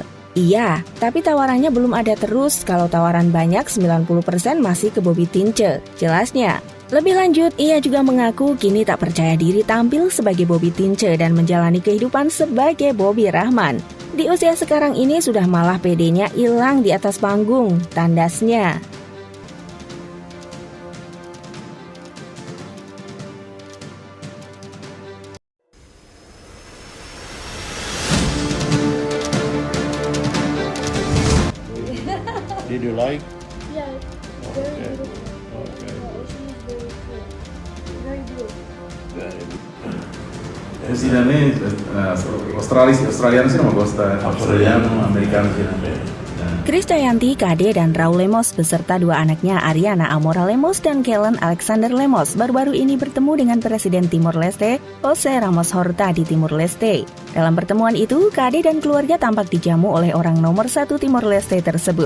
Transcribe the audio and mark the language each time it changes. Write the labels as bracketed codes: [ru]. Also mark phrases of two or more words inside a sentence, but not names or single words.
[id] Iya, tapi tawarannya belum ada terus, kalau tawaran banyak 90% masih ke Bobby Tince, jelasnya. Lebih lanjut, ia juga mengaku kini tak percaya diri tampil sebagai Bobby Tince dan menjalani kehidupan sebagai Bobby Rahman. Di usia sekarang ini sudah malah pedenya hilang di atas panggung, tandasnya. [en] Did you like? Yeah, very beautiful. Okay. Very blue. [it] Sì, da me australiano sì non mi costa, australiano, americano sì. [id] Krisdayanti, KD, dan Raul Lemos beserta dua anaknya Ariana Amora Lemos dan Kellen Alexander Lemos baru-baru ini bertemu dengan Presiden Timor Leste, Jose Ramos Horta di Timor Leste. Dalam pertemuan itu, KD dan keluarga tampak dijamu oleh orang nomor 1 Timor Leste tersebut.